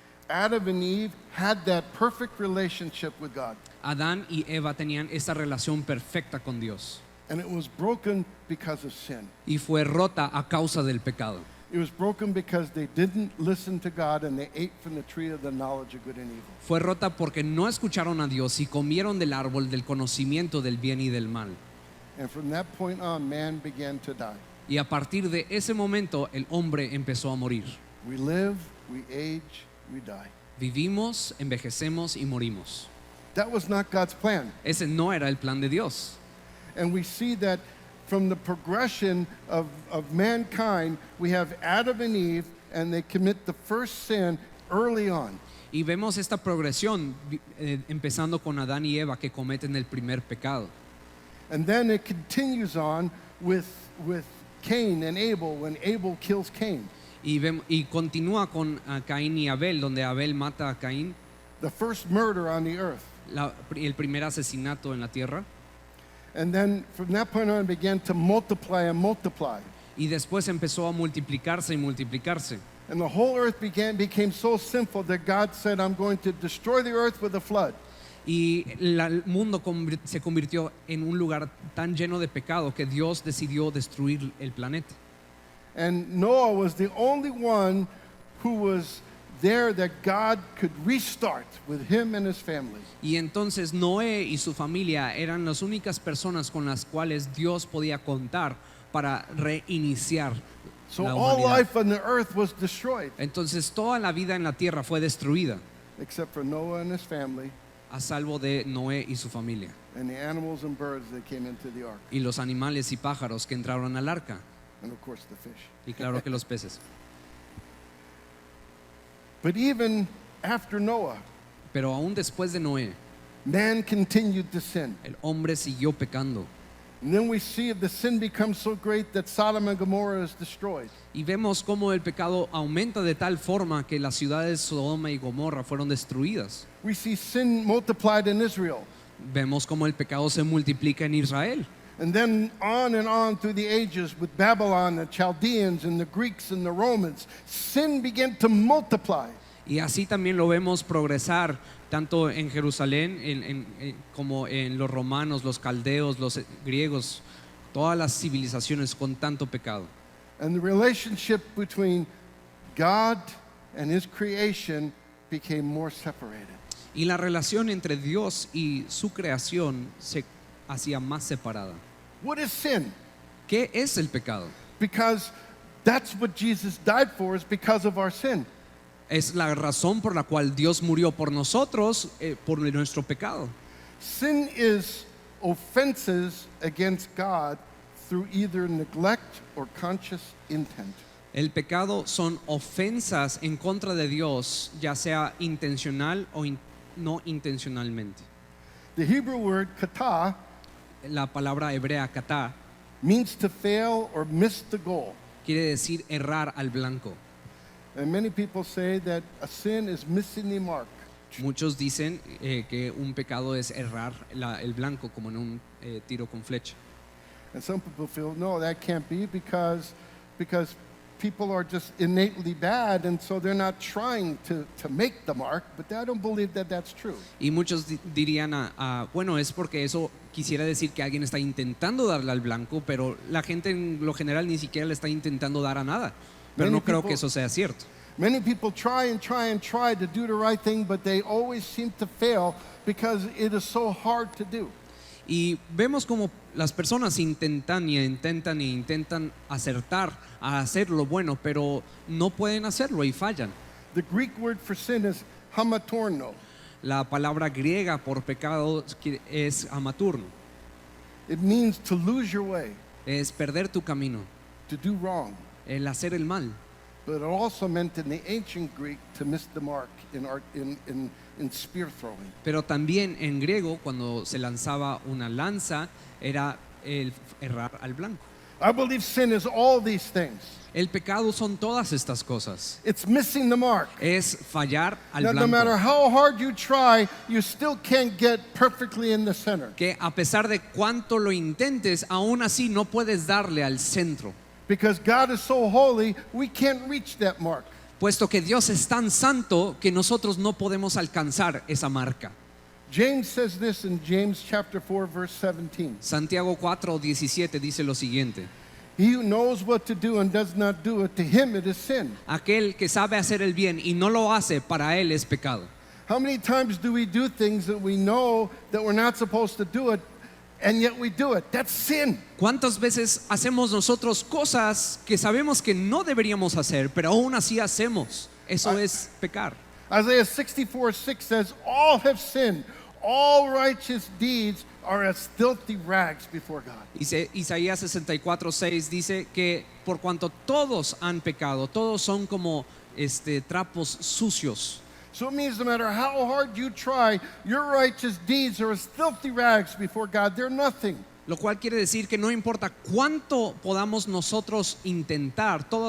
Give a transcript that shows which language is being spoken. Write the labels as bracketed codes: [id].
[en] Adam and Eve had that perfect relationship with God, [es] Adán y Eva tenían esa relación perfecta con Dios [en] and it was broken because of sin. [es] y fue rota a causa del pecado. [en] It was broken because they didn't listen to God and they ate from the tree of the knowledge of good and evil. [es] Fue rota porque no escucharon a Dios y comieron del árbol del conocimiento del bien y del mal. [en] And from that point on, man began to die. [es] Y a partir de ese momento el hombre empezó a morir. [en] We live, we age, we die. [es] Vivimos, envejecemos y morimos. [en] That was not God's plan. [es] Ese no era el plan de Dios. [en] And we see that from the progression of mankind, we have Adam and Eve, and they commit the first sin early on. [es] Y vemos esta progresión empezando con Adán y Eva que cometen el primer pecado. [en] And then it continues on with Cain and Abel when Abel kills Cain. [es] Y continúa con Caín y Abel, donde Abel mata a Caín, [en] The first murder on the earth. [es] el primer asesinato en la tierra. [en] And then from that point on, it began to multiply and multiply. [es] Y después empezó a multiplicarse y multiplicarse. [en] And the whole earth became so sinful that God said, I'm going to destroy the earth with a flood. [es] Y el mundo se convirtió en un lugar tan lleno de pecado que Dios decidió destruir el planeta. [en] And Noah was the only one who was there that God could restart with him and his family. [es] Y entonces Noé y su familia eran las únicas personas con las cuales Dios podía contar para reiniciar [en] So [es] la [en] all [es] humanidad. [en] life on the earth was destroyed, [es] Entonces toda la vida en la tierra fue destruida, [en] except for Noah and his family [es] a salvo de Noé y su familia, [en] and the animals and birds that came into the ark, [es] y los animales y pájaros que entraron al arca, [en] and of course the fish. [es] y claro que los peces. [en] But even after Noah, [es] Pero aún después de Noé, [en] man continued to sin. [es] el hombre siguió pecando. [en] And then we see the sin becomes so great that Sodom and Gomorrah is destroyed. [es] Y vemos cómo el pecado aumenta de tal forma que las ciudades Sodoma y Gomorra fueron destruidas. [en] We see sin multiplied in Israel. [es] Vemos cómo el pecado se multiplica en Israel. [en] And then on through the ages with Babylon, the Chaldeans, and the Greeks and the Romans, sin began to multiply. [es] Y así también lo vemos progresar tanto en Jerusalén como en los romanos, los caldeos, los griegos, todas las civilizaciones con tanto pecado. [en] And the relationship between God and his creation became more separated. [es] Y la relación entre Dios y su creación se hacía más separada. [en] What is sin? [es] ¿Qué es el pecado? [en] Because that's what Jesus died for, is because of our sin. [es] Es la razón por la cual Dios murió por nosotros, por nuestro pecado. [en] Sin is offenses against God through either neglect or conscious intent. [es] El pecado son ofensas en contra de Dios, ya sea intencional o no intencionalmente. [en] The Hebrew word kata [es] La palabra hebrea katá [en] means to fail or miss the goal. [es] quiere decir errar al blanco. [en] And many people say that a sin is missing the mark. [es] Muchos dicen que un pecado es errar el blanco como en un tiro con flecha. [en] And some people feel, no, that can't be because people are just innately bad, and so they're not trying to make the mark, but I don't believe that that's true. [es] Y muchos dirían, bueno, es porque eso quisiera decir que alguien está intentando darle al blanco, pero la gente en lo general ni siquiera le está intentando dar a nada. Pero [en] Many [es] no creo [en] people- [es] que eso sea cierto. [en] Many people try and try and try to do the right thing, but they always seem to fail because it is so hard to do. [es] Y vemos como las personas intentan y intentan y intentan acertar a hacer lo bueno, pero no pueden hacerlo y fallan. [en] The Greek word for sin is hamatorno. [es] La palabra griega por pecado es amaturno, [en] It means to lose your way, [es] es perder tu camino, [en] to do wrong. [es] el hacer el mal. [en] But it also meant in the ancient Greek to miss the mark in spear throwing. [es] Pero también en griego, cuando se lanzaba una lanza, era el errar al blanco. [en] I believe sin is all these things. [es] El pecado son todas estas cosas. [en] It's missing the mark. [es] Es fallar al [en] Now, no matter [es] blanco. [en] how hard you try, you still can't get perfectly in the center. [es] Que a pesar de cuánto lo intentes, aún así no puedes darle al centro. [en] Because God is so holy, we can't reach that mark. [es] Puesto que Dios es tan santo que nosotros no podemos alcanzar esa marca. [en] James says this in James chapter 4, verse 17. [es] Santiago 4:17 dice lo siguiente: [en] He who knows what to do and does not do it, to him it is sin. [es] aquel que sabe hacer el bien y no lo hace, para él es pecado. [en] How many times do we do things that we know that we're not supposed to do it, and yet we do it? That's sin. [es] ¿Cuántas veces hacemos nosotros cosas que sabemos que no deberíamos hacer, pero aún así hacemos? Eso es pecar. [en] Isaiah 64:6 says, all have sinned, all righteous deeds are as filthy rags before God. [es] Isaías 64:6 dice que por cuanto todos han pecado, todos son como trapos sucios. [en] So it means no matter how hard you try, your righteous deeds are as filthy rags before God. They're nothing. [es] Lo cual quiere decir que no importa cuánto podamos nosotros intentar,